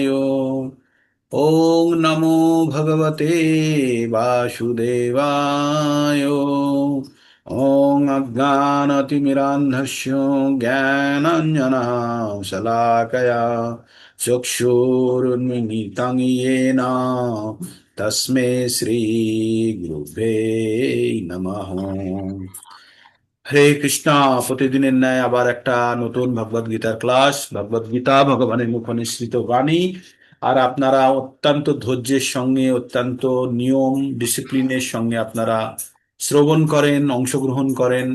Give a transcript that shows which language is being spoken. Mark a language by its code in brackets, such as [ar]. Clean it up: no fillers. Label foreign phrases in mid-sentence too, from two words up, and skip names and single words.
[sa] ओम नमो भगवते वासुदेवाय। ओम अज्ञानतिमिरान्धस्य ज्ञानाञ्जनशलाकया चक्षुरुन्मीलितं येन तस्मै श्री गुरवे नमः। [bn] হরে কৃষ্ণা। প্রতিদিনের ন্যায় আবার একটা নতুন ভগবদ গীতার ক্লাস, ভগবদ গীতা ভগবানের মুখ নিঃসৃত বাণী। আর আপনারা অত্যন্ত ধৈর্যের সঙ্গে, অত্যন্ত নিয়ম ডিসিপ্লিনের সঙ্গে আপনারা শ্রবণ করেন, অংশগ্রহণ করেন।